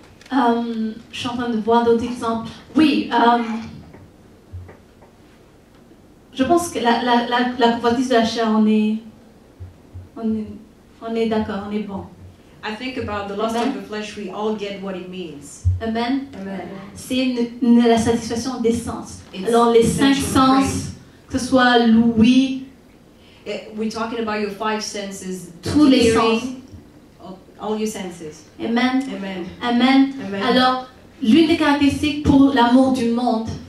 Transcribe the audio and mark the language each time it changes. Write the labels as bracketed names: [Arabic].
[French] Je suis en train de voir d'autres exemples. Oui, je pense que la convoitise de la chair, on est d'accord, on est bon. [English] I think about the lust Amen. of the flesh, we all get what it means. Amen. Amen. [French] C'est la satisfaction des sens. [English] It's [French] Alors les 5 [English] sensual [French] sens, que ce soit l'ouïe, [English] We're talking about your 5 senses. [French] tous les [English] hearing, [French] sens. [English] all your senses. Amen. Amen. Amen. Amen. [French] Alors, l'une des caractéristiques pour l'amour du monde,